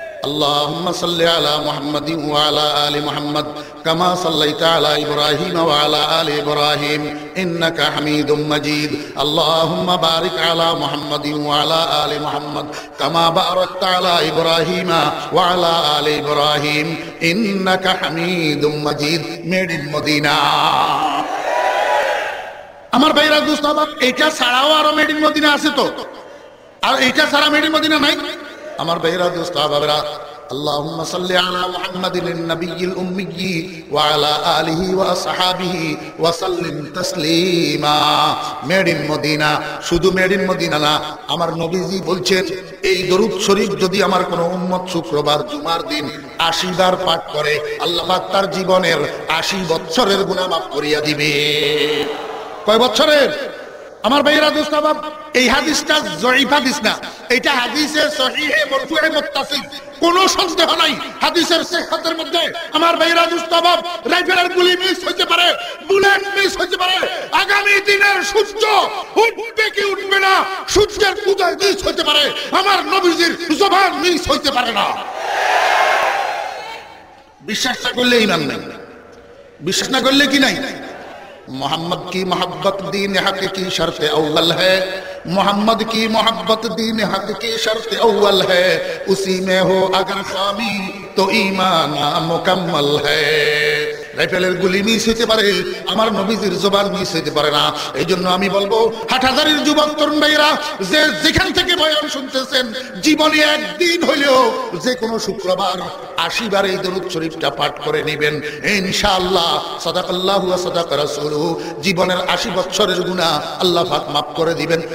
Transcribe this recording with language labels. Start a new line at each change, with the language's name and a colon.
Arabic: اللهم صل على محمد وعلى آل محمد كما صليت على إبراهيم وعلى آل إبراهيم إنك حميد مجيد اللهم بارك على محمد وعلى آل محمد كما باركت على إبراهيم وعلى آل إبراهيم إنك حميد مجيد
English: Made in Medina.
Bangla: আমার ভাইরা, দোস্ত আহবাব, এটা ছাড়াও আরো মেড ইন মদিনা আছে তো? আর এটা ছাড়া মেড ইন মদিনা নাই? আমার ভাইরা, দোস্ত আহবাবেরা,
Arabic: اللهم صل على محمد النبي الأمي وعلى آله وأصحابه وسلم تسليما।
English: Made in Medina.
Bangla: শুধু মেড ইন মদিনা না, আমার নবীজি বলছেন এই দরুদ শরীফ যদি আমার কোন উম্মত শুক্রবার জুমার দিন 80 বার পাঠ করে, আল্লাহ পাক তার জীবনের 80 বছরের গুনাহ মাফ করিয়া দিবে। কয় বছরের? আমার ভাইরা, দোস্ত আহবাব, এই হাদিসটা জয়ীফ হাদিস না, এটা হাদিসে সহিহে মারফুয়ে মুত্তাসিল, কোনো সন্দেহ নাই হাদিসের সিহহাতের মধ্যে। আমার ভাইরা, দোস্ত আহবাব, রাইফেলের গুলি মিস হইতে পারে, বুলেট মিস হইতে পারে, আগামী দিনের সূর্য উঠবে কি উঠবে না, সূর্যের উদয় মিস হইতে পারে, আমার নবীজির জবান মিস হইতে পারে না। বিশ্বাস না করলে ঈমান নাই, বিশ্বাস না করলে কি নাই?
Hindi: मोहम्मद की मोहब्बत दीन हक की शर्त अव्वल है, मोहम्मद की मोहब्बत दीन हक की शर्त अव्वल है, उसी में हो अगर खामी तो ईमान मुकम्मल है।
Bangla: রাইফেলের গুলি মিস হইতে পারে, আমার নবীজির জবান মিস হইতে পারে না। এই জন্য আমি বলবো, হাটহাজারীর যুবক তরুণ ভাইরা, যে যেখান থেকে বয়ান শুনতেছেন, জীবনে একদিন হইলেও যে কোনো শুক্রবার 80 বার এই দরুদ শরীফটা পাঠ করে নেবেন, ইনশাআল্লাহ সাদাকাল্লাহু ওয়া সাদাকা রাসূলুহু, জীবনের 80 বছরের গুনাহ আল্লাহ পাক মাফ করে দিবেন।